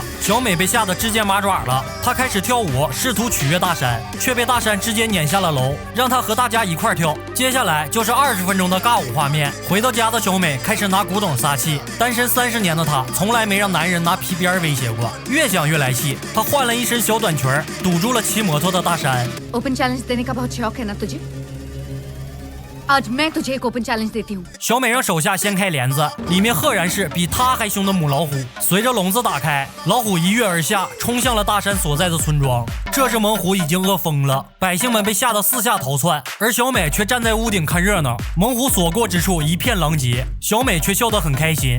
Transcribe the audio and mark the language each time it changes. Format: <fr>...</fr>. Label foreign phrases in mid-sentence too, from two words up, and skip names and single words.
<zh>小美被吓得直接麻爪了，她开始跳舞，试图取悦大山，却被大山直接撵下了楼，让她和大家一块跳。接下来就是20分钟的尬舞画面。回到家的小美开始拿古董撒气，单身30年的她从来没让男人拿皮鞭威胁过，越想越来气。她换了一身小短裙，堵住了骑摩托的大山。</zh> <en>open challenge</en> <hi>देने का बहुत शौक है ना तुझे? आज मैं तुझे एक</hi> <en>open challenge</en> <hi>देती हूँ।</hi> <zh>小美让手下掀开帘子，里面赫然是比她还凶的母老虎。随着笼子打开，老虎一跃而下，冲向了大山所在的村庄。这时猛虎已经饿疯了，百姓们被吓得四下逃窜，而小美却站在屋顶看热闹。猛虎所过之处一片狼藉，小美却笑得很开心。</zh>